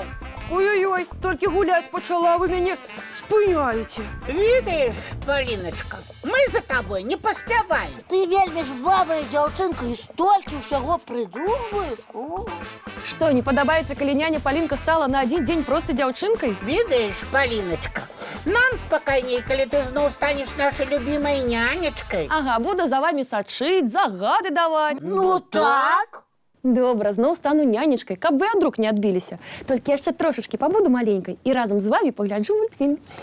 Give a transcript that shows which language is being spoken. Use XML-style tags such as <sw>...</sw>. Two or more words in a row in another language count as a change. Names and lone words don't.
<be>Ой-ой-ой, толькі гуляць пачала, вы мяне спыняеце. Ведаеш, Паліначка, мы за табой не паспяваем. Ты вельмі жвавая дзяўчынка і столькі ўсяго прыдумваеш. Что, не падабаецца, калі няня Палінка стала</be> <ru>на один день</ru> <be>просто дзяўчынкай? Ведаеш, Паліначка, нам спакайней, калі ты зноў станеш нашай любімай нянечкай. Ага, буду за вами сачыць, загады даваць. Ну так. Добра, зноў стану нянечкай, каб вы ад рук не адбіліся. Толькі яшчэ трошачкі пабуду маленькай і разам з вами пагляджу мультфільм.</be>